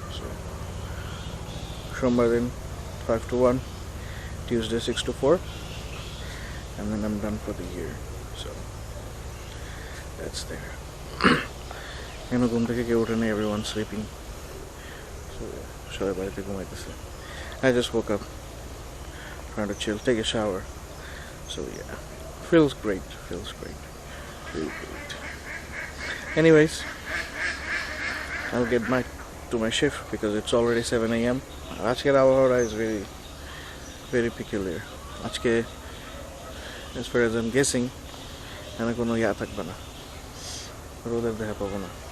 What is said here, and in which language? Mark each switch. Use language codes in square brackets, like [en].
[en] So [bn] সোমবার দিন [en] 5 to 1, Tuesday 6 to 4, and then I'm done for the year. So that's there. [bn] ঘুম থেকে কেউ ওঠে নেই, [en] everyone's sleeping. So [bn] সবাই বাড়িতে ঘুমাইতেছে। [en] I just woke up, trying to chill, take a shower. So yeah, feels great, really great. Anyways, I'll get to my shift because it's already 7 a.m. [bn] আজকের আবহাওয়াটা [en] is very very peculiar. [bn] আজকে [en] as far as I'm guessing [bn] এখানে কোনো ইয়া থাকবে না, রোদের দেখা পাবো না।